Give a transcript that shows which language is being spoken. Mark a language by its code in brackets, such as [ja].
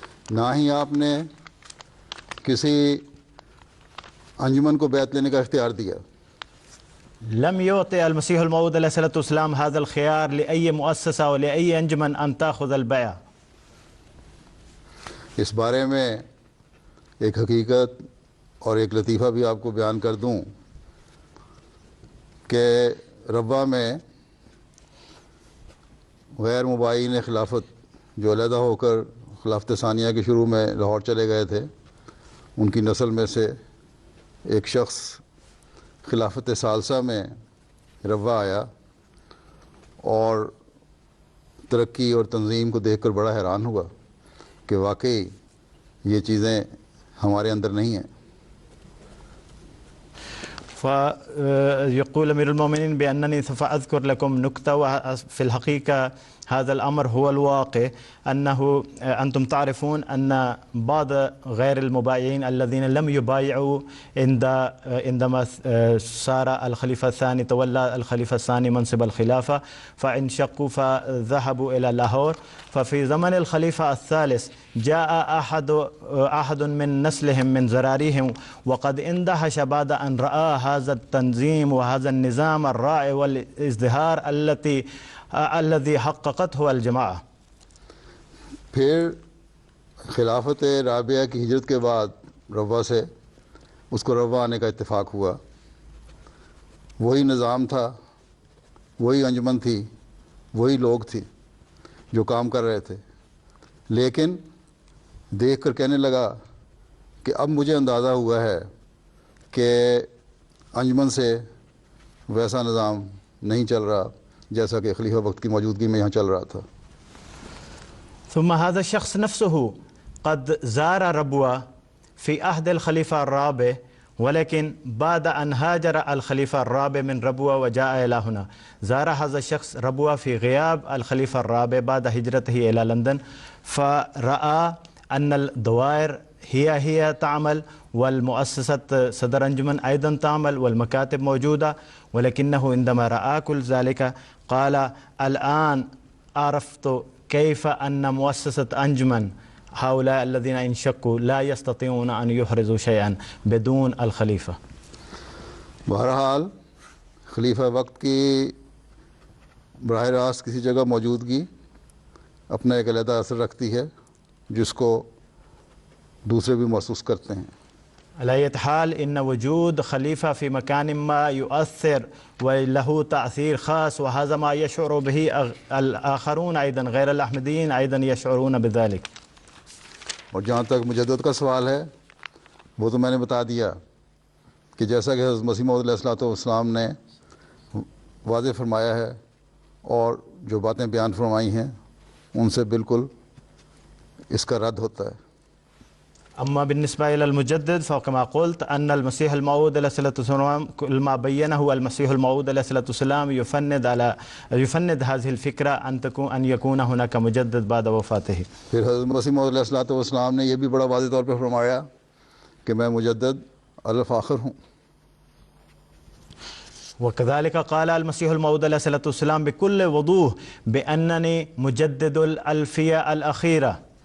[ur] نہ ہی آپ نے کسی انجمن کو بیعت لینے کا اختیار دیا. [ar] لم يعطي المسيح الموعود عليه الصلاة والسلام هذا الخيار لأي مؤسسة ولأي أنجمن أن تأخذ البيعة. [ur] اس بارے میں ایک حقیقت اور ایک لطیفہ بھی آپ کو بیان کر دوں کہ ربوہ میں غیر مباین خلافت جو علیحدہ ہو کر خلافت ثانیہ کے شروع میں لاہور چلے گئے تھے، ان کی نسل میں سے ایک شخص خلافت ثالثہ میں ربوہ آیا اور ترقی اور تنظیم کو دیکھ کر بڑا حیران ہوا کہ واقعی یہ چیزیں ہمارے اندر نہیں ہیں. [ar] فيقول أمير المؤمنين بأنني سوف أذكر لكم نكتة، وفي الحقيقة هذا الأمر هو الواقع، أنه أنتم تعرفون أن بعض غير المبايعين الذين لم يبايعوا عندما صار الخليفة الثاني تولى الخليفة الثاني منصب الخلافة فانشقوا فذهبوا إلى لاهور. ففي زمن الخليفة الثالث جاء أحد من نسلهم من ذراريهم وقد اندهش بعد أن رأى هذا التنظيم وهذا النظام الرائع والازدهار الذي حققته الجماعة. [ur] پھر خلافت رابعہ کی ہجرت کے بعد ربوہ سے اس کو ربوہ آنے کا اتفاق ہوا. وہی نظام تھا، وہی انجمن تھی، وہی لوگ تھی جو کام کر رہے تھے، لیکن دیکھ کر کہنے لگا کہ اب مجھے اندازہ ہوا ہے کہ انجمن سے ویسا نظام نہیں چل رہا جیسا کہ خلیفہ وقت کی موجودگی میں یہاں چل رہا تھا. [ar] ثم هذا الشخص نفسه قد زار ربوة في عهد الخليفة الرابع، ولكن بعد أن هاجر الخليفة الرابع من ربوة وجاء إلى هنا، زار هذا الشخص ربوة في غياب الخليفة الرابع بعد هجرته إلى لندن، فرأى أن الدوائر هي تعمل، والمؤسسة صدر أنجمن أيضا تعمل، والمكاتب موجودة، ولكنه عندما رأى كل ذلك قال الآن عرفت كيف أن مؤسسة أنجمن هؤلاء الذين انشقوا لا يستطيعون أن يحرزوا شيئا بدون الخليفة. [ur] بہرحال خلیفہ وقت کی براہ راست کسی جگہ موجودگی اپنا ایک علیحدہ اثر رکھتی ہے جس کو دوسرے بھی محسوس کرتے ہیں. [ar] على أي حال إن وجود خليفة في مكان ما يؤثر وله تأثير خاص، وهذا ما يشعر به الآخرون أيضا غير الأحمديين أيضا يشعرون بذلك. [ur] اور جہاں تک مجدد کا سوال ہے وہ تو میں نے بتا دیا کہ جیسا کہ حضرت مسیح موعود علیہ الصلوۃ والسلام نے واضح فرمایا ہے اور جو باتیں بیان فرمائی ہیں ان سے بالکل اس کا رد ہوتا ہے. [ar] أما بالنسبة إلى المجدد فكما قلت أن المسيح الموعود عليه الصلاة والسلام كل ما بينه المسيح الموعود عليه الصلاة والسلام يفند هذه الفكرة أن يكون هناك مجدد بعد وفاته. [ur] پھر حضرت مسیح موعود علیہ الصلوۃ والسلام نے یہ بھی بڑا واضح طور پہ فرمایا کہ میں مجدد الفاخر ہوں. [ar] وكذلك قال المسيح الموعود عليه الصلاة والسلام بكل وضوح بأنني مجدد الألفية الأخيرة.